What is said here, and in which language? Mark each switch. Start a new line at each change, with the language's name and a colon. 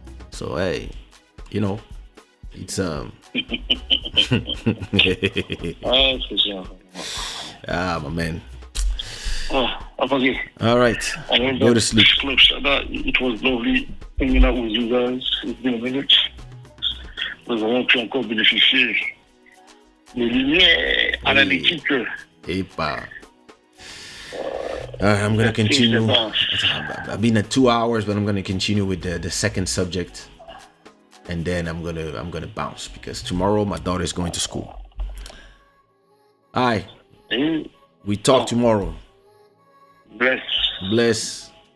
English: So hey, it's my man. Okay. All right, go to sleep. Club Shada, it was lovely hanging out with you guys. It's been a minute.
French: Nous avons pu encore bénéficier des lumières analytiques.
English: Hey, pa. I'm gonna continue. I've been at 2 hours, but I'm gonna continue with the second subject, and then I'm gonna bounce because tomorrow my daughter is going to school. Hi, we talk tomorrow. Bless.